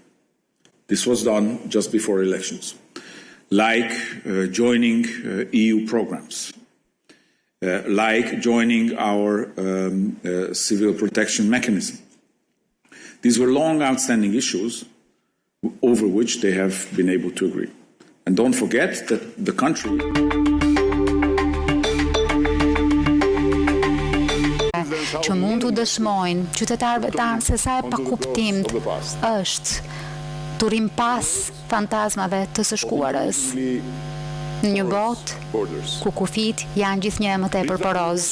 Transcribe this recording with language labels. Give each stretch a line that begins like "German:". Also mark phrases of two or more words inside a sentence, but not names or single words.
English: This was done just before elections. Like joining EU programs, like joining our civil protection mechanism. These were long outstanding issues over which they have been able to agree. And don't forget that the country...
Albanian: që mund të dëshmojnë qytetarëve tanë se sa e pakuptimt është turim pas fantazmave të së shkuarës në një botë ku kufit janë gjithnjë më tepër poroz.